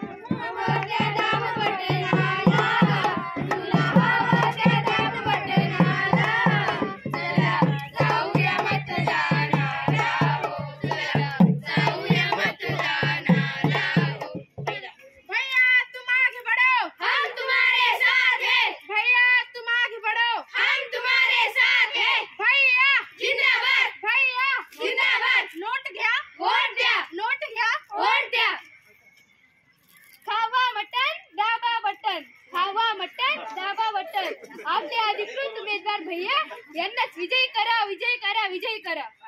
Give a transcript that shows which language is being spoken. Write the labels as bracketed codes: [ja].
[mr] हवं त्या दाब बटनाला, तुला हवं त्या दाब बटनाला, चला जाऊया मतदानाला हो, चला जाऊया मतदानाला हो. [hi] भैया तुम आगे बढ़ो, हम तुम्हारे साथ हैं. भैया तुम आगे बढ़ो, हम तुम्हारे साथ हैं. भैया जिंदाबाद, भैया जिंदाबाद. [mr] नोट घ्या, वोट द्या, नोट घ्या, वोट द्या. खावा मटन, दाबा बटन, खावा मटन, दाबा बटन. आपले अधिकृत उमेदवार भैया यांनाच विजयी करा, विजयी करा, विजयी करा.